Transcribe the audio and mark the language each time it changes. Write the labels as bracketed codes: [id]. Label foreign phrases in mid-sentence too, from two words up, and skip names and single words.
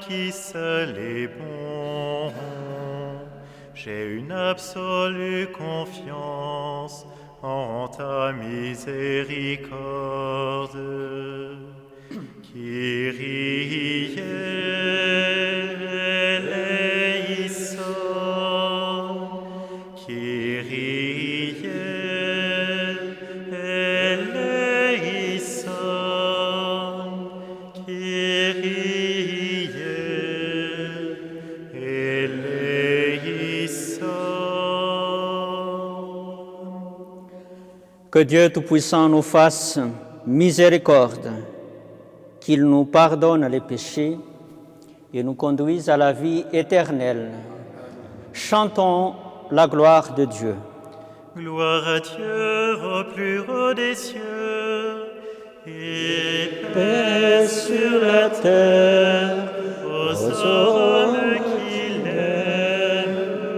[fr] seul est bon. J'ai une absolue confiance en ta miséricorde. [el] Kyrie eleison, Kyrie eleison, Kyrie eleison. [fr] Que Dieu Tout-Puissant nous fasse miséricorde, qu'il nous pardonne les péchés et nous conduise à la vie éternelle. Chantons la gloire de Dieu. Gloire à Dieu au plus haut des cieux, et paix sur la terre aux hommes qui l'aiment.